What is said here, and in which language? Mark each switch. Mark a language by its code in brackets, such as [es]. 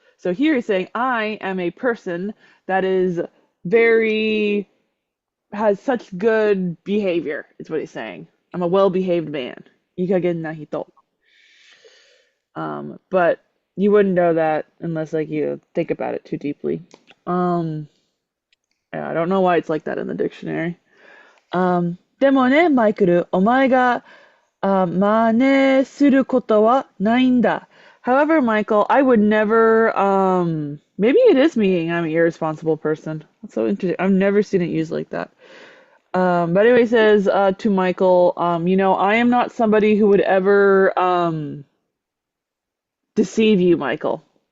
[en] So here he's saying I am a person that is very has such good behavior, is what he's saying. I'm a well-behaved man. [ja] Ikagen na hito. [en] But you wouldn't know that unless like you think about it too deeply. Um, yeah, I don't know why it's like that in the dictionary. [ja] でもね、マイクル、お前が、真似することはないんだ. [en] However, Michael, I would never, maybe it is me, I'm an irresponsible person. That's so interesting. I've never seen it used like that. But anyway, he says, to Michael, I am not somebody who would ever, deceive you, Michael.